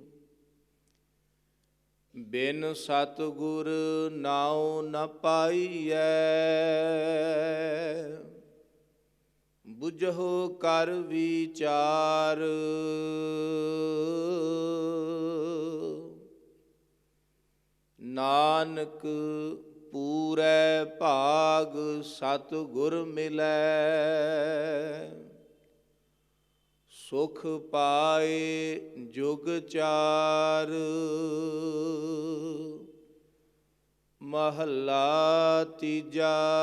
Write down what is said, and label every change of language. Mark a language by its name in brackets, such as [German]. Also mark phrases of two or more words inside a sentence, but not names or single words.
[Punjabi] ਬਿਨ ਸਤਗੁਰ ਨਾਉ ਨ ਪਾਈਐ, ਬੁਝੋ ਕਰ ਵਿਚਾਰ। ਨਾਨਕ ਪੂਰੈ ਭਾਗ ਸਤਿਗੁਰ ਮਿਲੈ। ਸੁਖ ਪਾਏ ਜੁਗ ਚਾਰ, ਮਹੱਲਾ ਤੀਜਾ।